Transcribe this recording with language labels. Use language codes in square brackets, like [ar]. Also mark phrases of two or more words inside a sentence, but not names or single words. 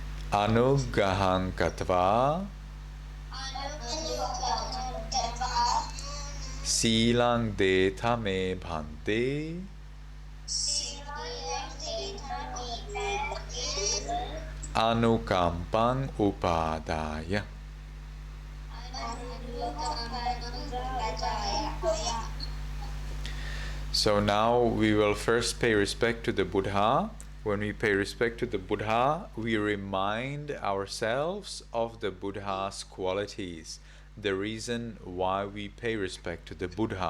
[pi] Anugahang katva Silang deta me bhante Anukampang upadaya. [en] So now we will first pay respect to the Buddha. When we pay respect to the Buddha, we remind ourselves of the Buddha's qualities, the reason why we pay respect to the Buddha.